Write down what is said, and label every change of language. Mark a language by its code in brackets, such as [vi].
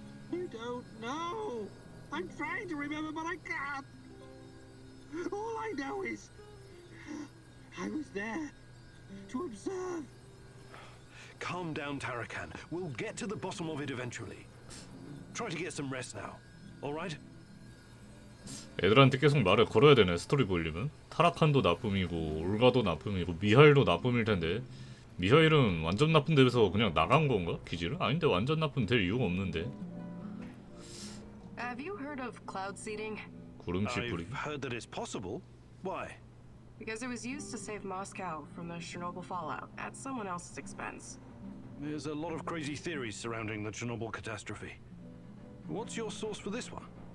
[en] You don't know. I'm trying to remember, but I can't. All I know is I was there to observe. Calm down, Tarakan. We'll get to the bottom of it eventually. Try to get some rest now. All right? [ko] 애들한테 계속 말을 걸어야 되네. 스토리 보려면 타라칸도 나쁨이고 올가도 나쁨이고 미하일도 나쁨일 텐데 미하일은 완전 나쁜 데에서 그냥 나간 건가? 기지를? 아닌데 완전 나쁜 될 이유가 없는데. [en] Have you heard of cloud seeding? [ko] 구름씨 뿌리. [en] I've heard that it's possible. Why? Because it was used to save Moscow from the Chernobyl fallout at someone else's expense. There's a lot of crazy theories surrounding the Chernobyl catastrophe. What's your source for this one?